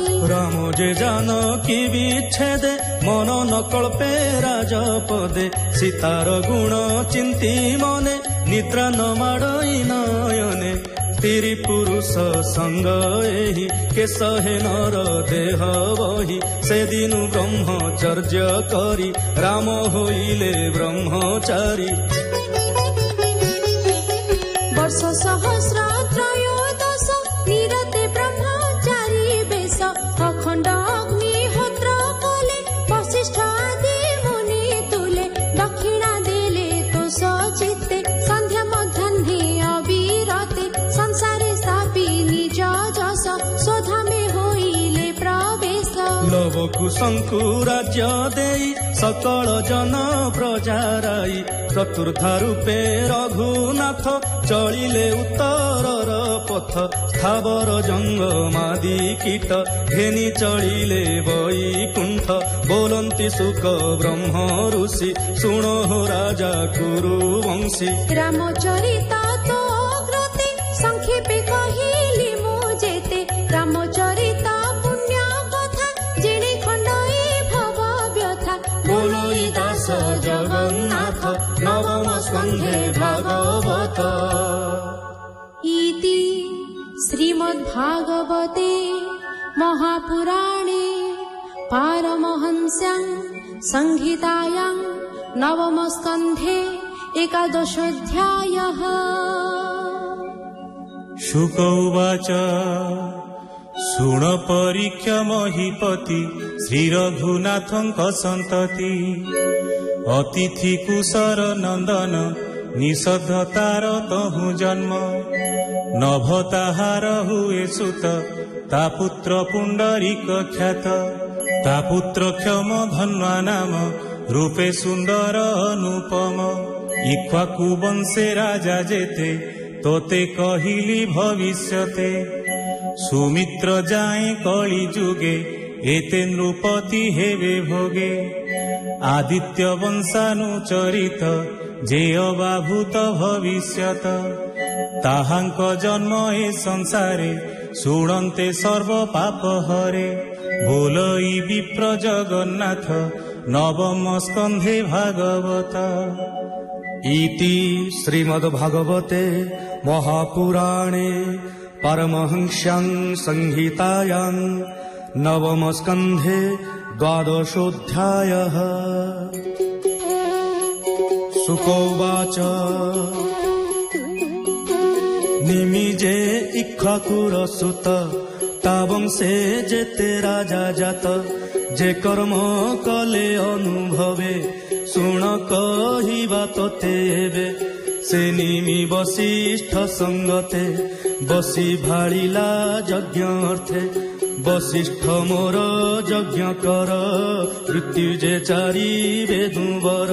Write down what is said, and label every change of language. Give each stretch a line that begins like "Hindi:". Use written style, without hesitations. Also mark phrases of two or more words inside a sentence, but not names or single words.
Odia: ରାମ ଜେ ଜାନକୀ ବିଚ୍ଛେଦେ ମନ ନ କଳ୍ପେ ରାଜପଦେ ସୀତାର ଗୁଣ ଚିନ୍ତି ମନେ ନିଦ୍ରା ନ ମାଡ଼ଇ ନୟନେ ସ୍ତ୍ରୀ ପୁରୁଷ ସଙ୍ଗ ଏହି କେ ସହେ ନର ଦେହ ବହି ସେ ଦିନୁ ବ୍ରହ୍ମଚର୍ଯ୍ୟ କରି ରାମ ହୋଇଲେ ବ୍ରହ୍ମଚାରୀ ବର୍ଷ ସହସ୍ର ତ୍ରୟୋଦଶ ନିରତେ ବ୍ରହ୍ମଚାରୀ ବେଶ ଅଖଣ୍ଡ ଅଗ୍ନିହୋତ୍ର କଲେ ବଶିଷ୍ଠ ଆଦି ମୁନି ତୁଲେ ଦକ୍ଷିଣା ଦେଲେ ତୋ ସଚିତ୍ତେ ସନ୍ଧ୍ୟା ମଧ୍ୟାହ୍ନେ ଅବିରତେ ସଂସାରେ ସ୍ଥାପି ନିଜ ଜସ ସ୍ୱଧା ମେଁ ହୋଇଲେ ପ୍ରବେଶ ଲବ କୁଶଙ୍କୁ ରାଜ୍ୟ ଦେଇ ସକଳ ଜନ ପ୍ରଜାରାଇ ଚତୁର୍ଥା ରୂପେ ରଘୁନାଥ ଚଳିଲେ ଉତ୍ତରର ପଥ ସ୍ଥାବର ଜଙ୍ଗମାଦି କୀଟ ଘେନି ଚଳିଲେ ବୈକୁଣ୍ଠ ବୋଲନ୍ତି ସୁଖ ବ୍ରହ୍ମ ଋଷି ସୁନୋ ରାଜା କୁରୁବଂଶୀ ରାମଚରିତା ତୋ ଅଗ୍ରତେ ସଂକ୍ଷେପେ କହିଲି ମୁ ଜେତେ ରାମଚରିତା ପୁଣ୍ୟ କଥା ଜେଣେ ଖଣ୍ଡଇ ଭବ ବ୍ୟଥା ବୋଲୋଇ ଦାସ ଜଗନ୍ନାଥ ନବମ ସ୍କନ୍ଧେ ଭାଗବତ
Sanskrit: इति श्रीमद्भागवते महापुराणे पारमहंस्यां संहितायां नवम स्कन्धे एकादशोऽध्यायः शुक उवाच
Odia: ଶୁଣ ପରୀକ୍ଷ ମହୀପତି ଶ୍ରୀରଘୁନାଥଙ୍କ ସନ୍ତତି ଅତିଥି କୁଶର ନନ୍ଦନ ନିଷଦ୍ଧ ତାର ତହୁ ଜନ୍ମ ନଭ ତାହାର ହୁଏ ସୁତ ତା ପୁତ୍ର ପୁଣ୍ଡରୀକ ଖ୍ୟାତ ତା ପୁତ୍ର କ୍ଷମ ଧନ୍ୱା ନାମ ରୂପେ ସୁନ୍ଦର ଅନୁପମ ଇକ୍ଷ୍ୱାକୁ ବଂଶେ ରାଜା ଜେତେ ତୋତେ କହିଲି ଭବିଷ୍ୟତେ ସୁମିତ୍ର ଯାଏ କଳି ଯୁଗେ ଏତେ ନୃପତି ହେବେ ଭୋଗେ। ଆଦିତ୍ୟ ବଂଶାନୁଚରିତ ଯେ ଅବାଭୂତ ଭବିଷ୍ୟତ, ତାହାଙ୍କ ଜନ୍ମ ଏ ସଂସାରେ ଶୁଣନ୍ତେ ସର୍ବ ପାପ ହରେ। ବୋଲଇ ବିପ୍ର ଜଗନ୍ନାଥ ନବମ ସ୍କନ୍ଧେ ଭାଗବତ।
Sanskrit: ଇତି ଶ୍ରୀମଦ୍ଭାଗବତେ ମହାପୁରାଣେ परमहंस्यां संहितायां नवम स्कन्धे द्वादशोऽध्यायः। शुक उवाच
Odia: ନିମିଜେ ଇକ୍ଷ୍ୱାକୁର ସୁତ ତା ବଂଶେ ଜେତେ ରାଜା ଜାତ, ଜେ କର୍ମ କଲେ ଅନୁଭବେ ଶୁଣ କହିବା ତୋତେ ଏବେ। ସେ ନିମି ବଶିଷ୍ଠ ସଙ୍ଗତେ ବସି ଭାଡ଼ିଲା ଯଜ୍ଞ ଅର୍ଥେ, ବଶିଷ୍ଠ ମୋର ଯଜ୍ଞ କର ମୃତ୍ୟୁଜେ ଚାରି ବେଦୁବର।